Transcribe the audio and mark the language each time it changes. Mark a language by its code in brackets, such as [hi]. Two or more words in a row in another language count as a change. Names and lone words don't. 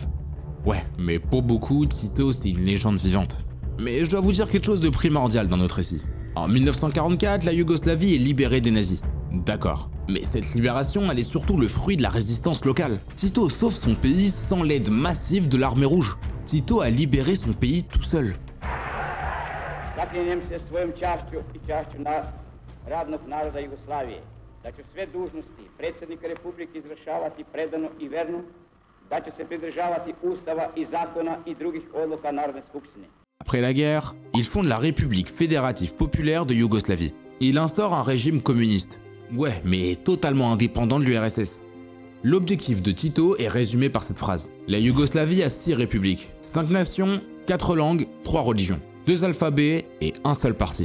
[fr] Ouais, mais pour beaucoup, Tito c'est une légende vivante. Mais je dois vous dire quelque chose de primordial dans notre récit. En 1944, la Yougoslavie est libérée des nazis. D'accord. Mais cette libération, elle est surtout le fruit de la résistance locale. Tito sauve son pays sans l'aide massive de l'armée rouge. Tito a libéré son pays tout seul. [sr] Zaklinjem se svojom čašću i čašću radnog naroda Jugoslavije, da ću sve dužnosti predsjednika Republike izvršavati predano i verno, da ću se pridržavati Ustava i zakona i drugih odluka Narodne skupštine. [fr] Après la guerre, il fonde la République fédérative populaire de Yougoslavie. Il instaure un régime communiste. Ouais, mais totalement indépendant de l'URSS. L'objectif de Tito est résumé par cette phrase. La Yougoslavie a 6 républiques, 5 nations, 4 langues, 3 religions, 2 alphabets et un seul parti.